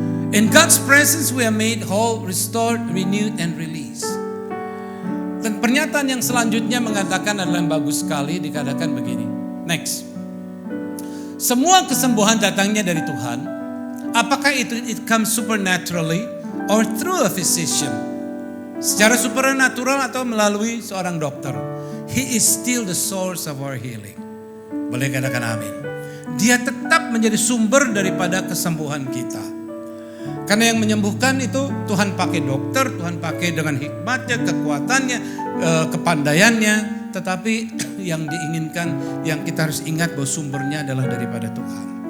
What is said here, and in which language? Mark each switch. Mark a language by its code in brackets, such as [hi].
[en] In God's presence we are made whole, restored, renewed, and released. [id] Dan pernyataan yang selanjutnya mengatakan adalah yang bagus sekali, dikatakan begini. Next. Semua kesembuhan datangnya dari Tuhan. Apakah [en] it comes supernaturally or through a physician? [id] Secara supernatural atau melalui seorang dokter. [en] He is still the source of our healing. [id] Boleh katakan amin. Dia tetap menjadi sumber daripada kesembuhan kita. Karena yang menyembuhkan itu Tuhan pakai dokter, Tuhan pakai dengan hikmatnya, kekuatannya, kepandaiannya. Tetapi yang diinginkan, yang kita harus ingat bahwa sumbernya adalah daripada Tuhan.